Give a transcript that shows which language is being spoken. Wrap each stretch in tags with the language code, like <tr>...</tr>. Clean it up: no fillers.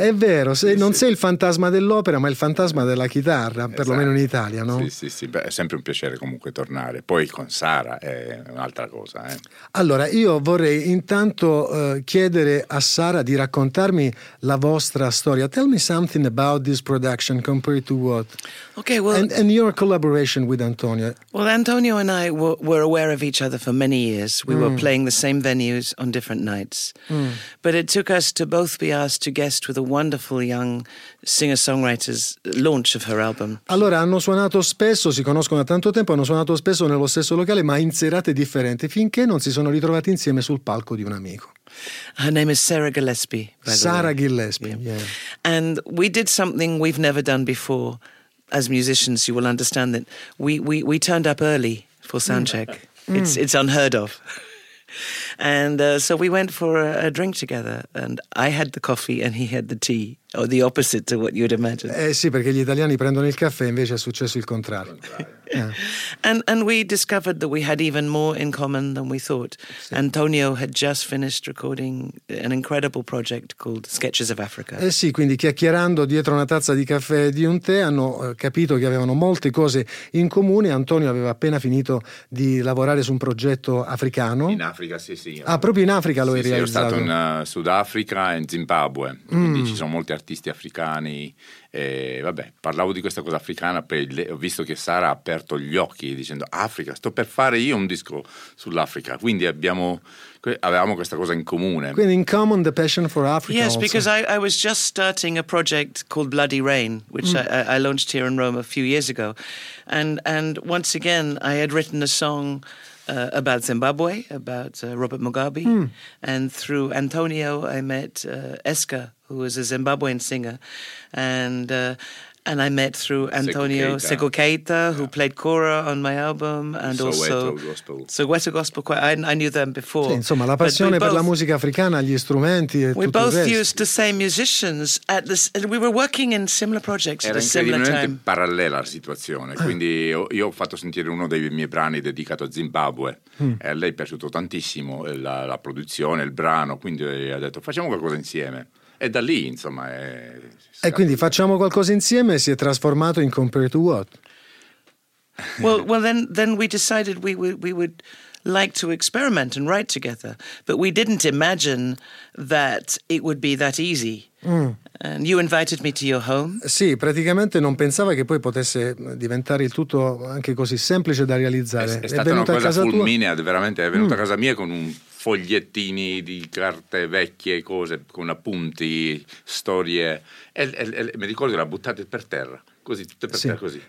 <it>È vero, sei il fantasma dell'opera, ma il fantasma della chitarra, esatto. Perlomeno in Italia, no? Sì, beh, è sempre un piacere comunque tornare. Poi con Sara è un'altra cosa, eh. Allora, io vorrei intanto chiedere a Sara di raccontarmi la vostra storia.</it> <en>Tell me something about this production compared to What. Okay, well, and your collaboration with Antonio. Well, Antonio and I were aware of each other for many years. We were playing the same venues on different nights. But it took us to both be asked to guest with a wonderful young singer-songwriter's launch of her album.</en> <it>Allora, hanno suonato spesso, si conoscono da tanto tempo, hanno suonato spesso nello stesso locale, ma in serate differenti, finché non si sono ritrovati insieme sul palco di un amico.</it> <en>Her name is Sarah Gillespie. Sarah Gillespie, yeah. And we did something we've never done before. As musicians, you will understand that we turned up early for soundcheck. It's unheard of. And so we went for a drink together, and I had the coffee and he had the tea, or the opposite to what you'd imagine.</en> <it>Eh sì, perché gli italiani prendono il caffè, invece è successo il contrario.</it> <en>And we discovered that we had even more in common than we thought. Sì. Antonio had just finished recording an incredible project called Sketches of Africa.</en> <it>Eh sì, quindi chiacchierando dietro una tazza di caffè e di un tè hanno capito che avevano molte cose in comune. Antonio aveva appena finito di lavorare su un progetto africano. In Africa, sì sì. Ah, proprio in Africa lo sì, hai realizzato. Sì, è stato in Sudafrica e in Zimbabwe. Quindi ci sono molti artisti africani. E vabbè, parlavo di questa cosa africana, poi ho visto che Sara ha aperto gli occhi dicendo Africa, sto per fare io un disco sull'Africa, quindi avevamo questa cosa in comune.</it> <en>Quindi in common the passion for Africa. Yes, also. Because I was just starting a project called Bloody Rain, which I launched here in Rome a few years ago, and once again I had written a song about Zimbabwe, about Robert Mugabe, and through Antonio I met Esca, who was a Zimbabwean singer, and I met through Antonio Seko Keita, who played Cora on my album, and Soweto Gospel. I knew them before.</en> <it>Sì, insomma, la passione per la musica africana, gli strumenti e</it> <en>we</en> <it>tutto</it> <en>both</en> <it>il resto.</it> <en>Used the same musicians at this, and we were working in similar projects</en> <it>era</it> <en>at the similar time.</en> <it>Era incredibilmente parallela la situazione, quindi io ho fatto sentire uno dei miei brani dedicato a Zimbabwe, e a lei è piaciuto tantissimo la produzione, il brano, quindi ha detto facciamo qualcosa insieme. E da lì, insomma, e quindi facciamo qualcosa insieme si è trasformato in Compared to What.</it> <en>Well then we decided we would like to experiment and write together, but we didn't imagine that it would be that easy. And you invited me to your home.</en> <it>Sì, praticamente non pensava che poi potesse diventare il tutto anche così semplice da realizzare. È stata una cosa fulminea, veramente. È venuta a casa mia con un fogliettini di carte vecchie, cose con appunti, storie. E mi ricordo che le ha buttate per terra, così, tutte per terra così.</it>